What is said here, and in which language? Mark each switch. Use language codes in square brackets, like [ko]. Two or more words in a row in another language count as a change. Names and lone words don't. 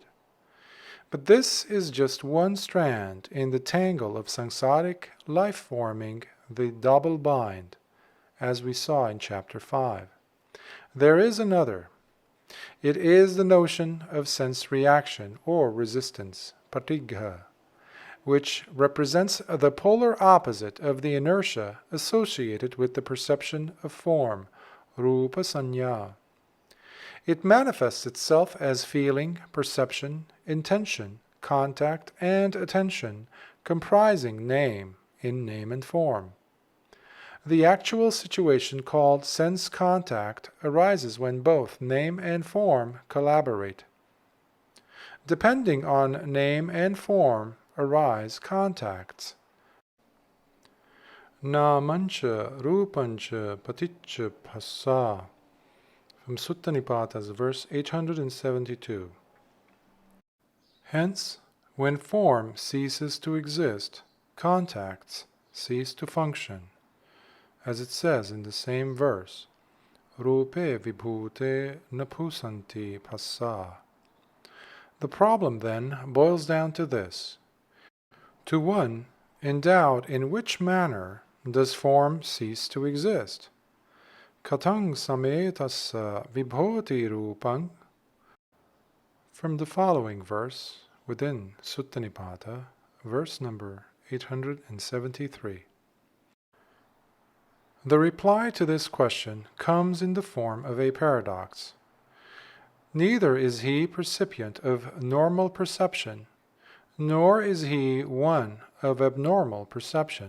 [en] But this is just one strand in the tangle of samsaric life forming the double bind, as we saw in Chapter 5. There is another. It is the notion of sense reaction or resistance, patigha, which represents the polar opposite of the inertia associated with the perception of form, [pi] rupa sanya. [en] It manifests itself as feeling, perception, intention, contact, and attention, comprising name in name and form. The actual situation called sense contact arises when both name and form collaborate. Depending on name and form arise contacts. [pi] Namancha rupancha paticca phassa. [en] From Sutta Nibbāna, verse 872. Hence, when form ceases to exist, contacts cease to function, as it says in the same verse, [pi] Rupe vibhute napusanti phassa. [en] The problem then boils down to this. To one, in doubt in which manner does form cease to exist? [pi] Katang sametassa vibhoti rupang. [en] From the following verse, within Sutta Nibbāna, verse number 873. The reply to this question comes in the form of a paradox. Neither is he percipient of normal perception, nor is he one of abnormal perception.